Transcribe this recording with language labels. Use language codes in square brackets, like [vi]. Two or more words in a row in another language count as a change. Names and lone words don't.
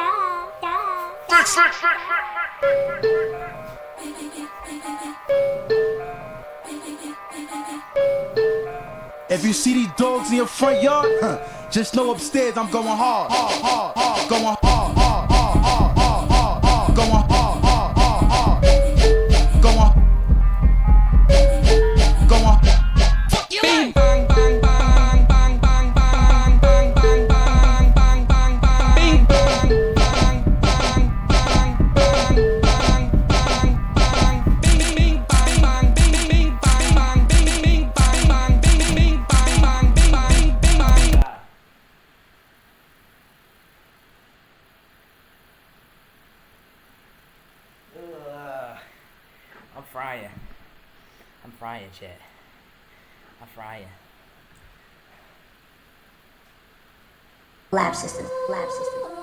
[en] If you see these dogs in your front yard, just know upstairs I'm going hard, going hard, going hard, going hard, going. Bing bang bang bang bang bang bang bang bang bang bang bang bang. Bing bang bang bang bang bang bang bang bang. Bing bing bang bang bing bing bang bang bing bing bang bang bing bing bang bang bing bing bing bang. I'm frying. I'm frying, chat. I'm frying. Lab system. Lab system.